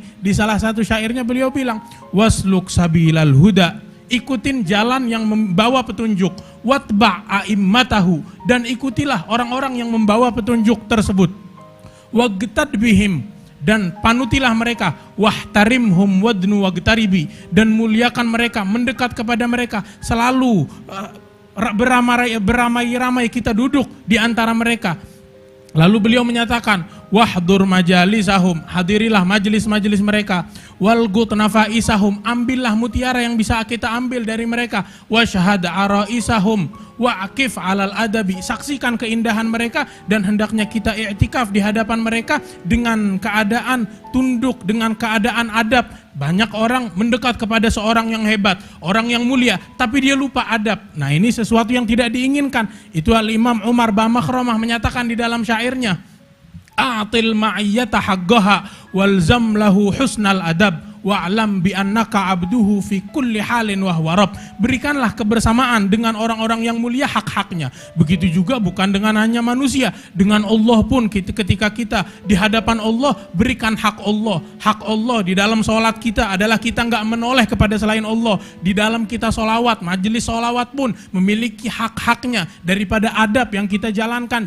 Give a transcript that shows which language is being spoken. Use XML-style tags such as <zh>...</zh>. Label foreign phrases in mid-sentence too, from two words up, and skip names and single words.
<id>Di salah satu syairnya beliau bilang,</id> <ar>واسلك سبيل الهدى,</ar> <id>ikutin jalan yang membawa petunjuk,</id> <ar>واتبع أئمته,</ar> <id>dan ikutilah orang-orang yang membawa petunjuk tersebut,</id> <ar>واقتد بهم,</ar> <id>dan panutilah mereka,</id> <ar>واحترمهم وادن واقترب,</ar> <id>dan muliakan mereka, mendekat kepada mereka, selalu beramai-ramai kita duduk di antara mereka. Lalu beliau menyatakan,</id> <ar>واحضر مجالسهم,</ar> <id>hadirilah majelis-majelis mereka,</id> <ar>والقط نفائسهم,</ar> <id>ambillah mutiara yang bisa kita ambil dari mereka,</id> <ar>واشهد عرائسهم، واعكف على الأدب,</ar> <id>saksikan keindahan mereka, dan hendaknya kita i'tikaf di hadapan mereka dengan keadaan tunduk, dengan keadaan adab. Banyak orang mendekat kepada seorang yang hebat, orang yang mulia, tapi dia lupa adab. Nah, ini sesuatu yang tidak diinginkan. Itu Al-Imam Umar Bamakhramah menyatakan di dalam syairnya,</id> <ar>أعط المعية حقها والزم له حسن الأدب واعلم بأنك عبده في كل حال وهو رب.</ar> <id>Berikanlah kebersamaan dengan orang-orang yang mulia hak-haknya. Begitu juga bukan dengan hanya manusia, dengan Allah pun ketika kita di hadapan Allah, berikan hak Allah. Hak Allah di dalam sholat kita adalah kita enggak menoleh kepada selain Allah. Di dalam kita sholawat, majelis sholawat pun memiliki hak-haknya daripada adab yang kita jalankan.</id>